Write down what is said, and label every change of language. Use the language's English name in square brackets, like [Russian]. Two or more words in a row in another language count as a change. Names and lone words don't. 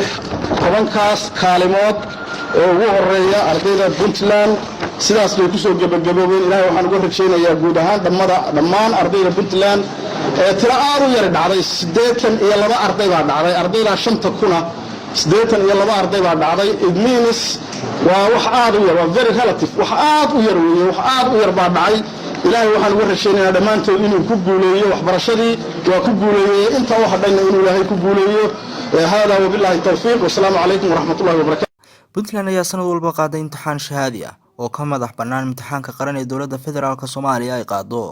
[Somali] 10kaas kaalimood ee ugu horeeya ardayda Puntland sidaas bay ku soo gabagaboobeen. ilaahay waxaan ugu rajaynayaa guud ahaan dhammaan ardayda Puntland ee tiro aad u yar dhacday 82 arday baa dhacday. ardayda 5,000 82 arday baa dhacday. [English] it means [Somali] waa wax aad u yar, waa [English] very relative, [Somali] wax aad u yar weeye, wax aad u yar baa dhacay. ilaahay waxaan ugu rajaynayaa dhammaantood inuu ku guuleeyo waxbarashadii. waa ku guuleeyay inta uu hadhayna inuu ilaahay ku guuleeyo. hada [Arabic] وبالله التوفيق. والسلام عليكم ورحمة الله وبركاته. [Somali] Puntland ayaa sanad walba qaaday imtixaan shahaadi ah oo ka madax bannaan imtixaanka qaran ee dowladda federaalka Soomaaliya ay qaado.